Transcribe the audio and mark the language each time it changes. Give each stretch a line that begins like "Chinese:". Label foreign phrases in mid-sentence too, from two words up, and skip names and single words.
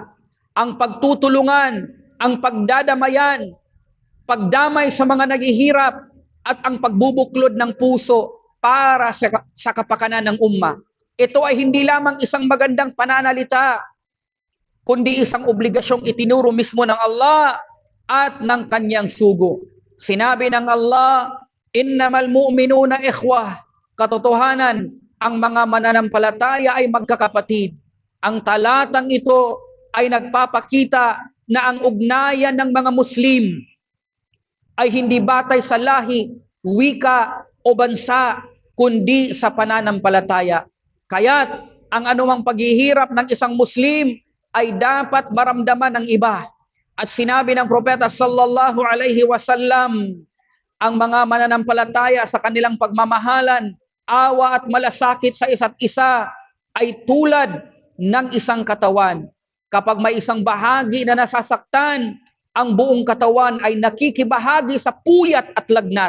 Filipino: Ang pagtutulungan, ang pagdadamayan, pagdamay sa mga naghihirap at ang pagbubuklod ng puso para sa kapakanan ng umma. Ito ay hindi lamang isang magandang pananalita, kundi isang obligasyong itinuro mismo ng Allah at ng kanyang sugo. Sinabi ng Allah,
Arabic: إنما المؤمنون إخوة.
Filipino: Katotohanan, ang mga mananampalataya ay magkakapatid. Ang talatang ito ay nagpapakita na ang ugnayan ng mga Muslim ay hindi batay sa lahi, wika o bansa, kundi sa pananampalataya. Kaya't ang anumang paghihirap ng isang Muslim ay dapat maramdaman ng iba. At sinabi ng propeta
Arabic: صلى الله عليه وسلم,
Filipino: ang mga mananampalataya sa kanilang pagmamahalan, awa at malasakit sa isa't isa ay tulad ng isang katawan. Kapag may isang bahagi na nasasaktan, ang buong katawan ay nakikibahagi sa puyat at lagnat.